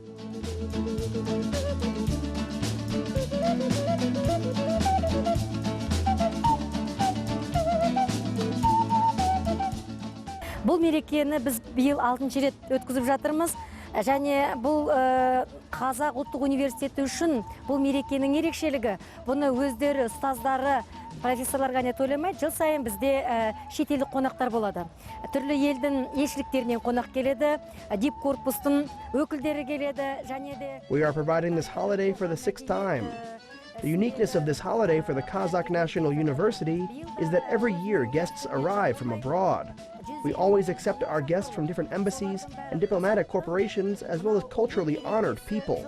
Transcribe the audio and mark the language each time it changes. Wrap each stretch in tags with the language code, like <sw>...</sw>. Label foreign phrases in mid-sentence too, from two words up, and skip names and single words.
<kk>Бұл мерекені біз биыл 6-шы рет өткізіп жатырмыз. Және бұл Қазақ ұлттық университеті үшін бұл мерекенің ерекшелігі. Бұны өздері, ұстаздары, профессорларға не төлемей, жыл сайын бізде шетелдік қонақтар болады. Түрлі елдің елшіліктерінен қонақ келеді, дип корпустың өкілдері келеді, және де...</kk> <en>We are providing this holiday for the 6th time. The uniqueness of this holiday for the Kazakh National University is that every year guests arrive from abroad. We always accept our guests from different embassies and diplomatic corporations, as well as culturally honored people.</en>